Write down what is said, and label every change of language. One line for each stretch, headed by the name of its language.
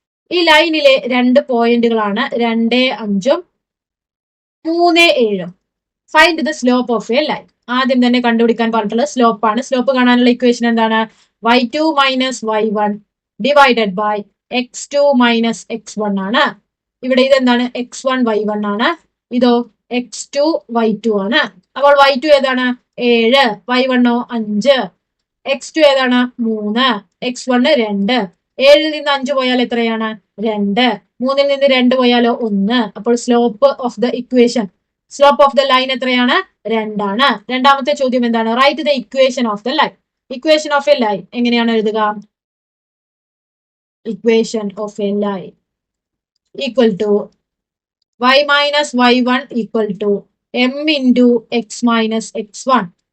Malayalam: ഈ ലൈനിലെ രണ്ട് പോയിന്റുകളാണ് 2, 5ഉം 3, 7ഉം.
English: Find the slope of a line.
Malayalam: ആദ്യം തന്നെ കണ്ടുപിടിക്കാൻ പറഞ്ഞിട്ടുള്ളത് സ്ലോപ്പ് ആണ്. സ്ലോപ്പ് കാണാനുള്ള ഇക്വേഷൻ എന്താണ് y2 minus y1 divided by x2 minus x1 ആണ്. ഇവിടെ ഇതെന്താണ് x1 y1 ആണ്. ഇതോ x2 y2 ആണ്. അപ്പോൾ y2 ഏതാണ് 7, y1 5, x2 ഏതാണ് 3, x1 2. 7ൽ നിന്ന് 5 പോയാൽ എത്രയാണ് 2. 3ൽ നിന്ന് 2 പോയാലോ 1. അപ്പോൾ
English: slope of the equation slope of the line
Malayalam: എത്രയാണ് 2 ആണ്. രണ്ടാമത്തെ ചോദ്യം എന്താണ്
English: Write the equation of the line.
Malayalam: Equation of A line എങ്ങനെയാണ് എഴുതുക?
English: Equation of a line equal to y minus y1 equal to m into x minus x1.